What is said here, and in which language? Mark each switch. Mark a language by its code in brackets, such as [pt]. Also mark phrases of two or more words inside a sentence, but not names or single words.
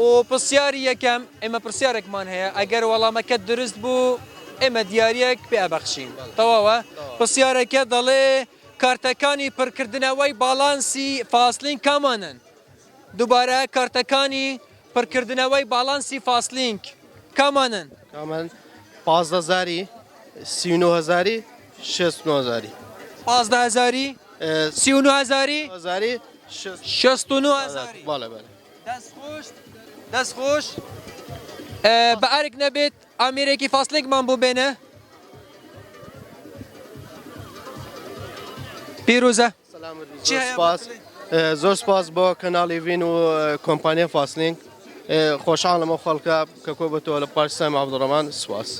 [ckb] پرسیاری یەکەم ئێمە پرسیارێکمان هەیە ئەگەر وەڵامەکە درست بوو ئێمە دیارەک پێ ئەبەخشین تەواوە پرسیارەکە دەڵێ کارتەکانی پڕکردنەوەی باڵانسی فاسلینگ کامانن دووبارە کارتەکانی پڕکردنەوەی باڵانسی فاسلینگ کامانن کامن 15000 39000 69000 15000 39000 69000 بله بله دەست خۆش بە ئەرک نەبێت ئامێرێکی فاسلینگمان بۆ بێنە پیرۆزە سپاس زۆر سپاس بۆ کەناڵی ڤین و کۆمپانیای فاسلینگ خۆشحاڵم ئەو خەڵکە کە کۆ بەتەوە لە پارکی سامی عەبدوڕەحمان سوپاس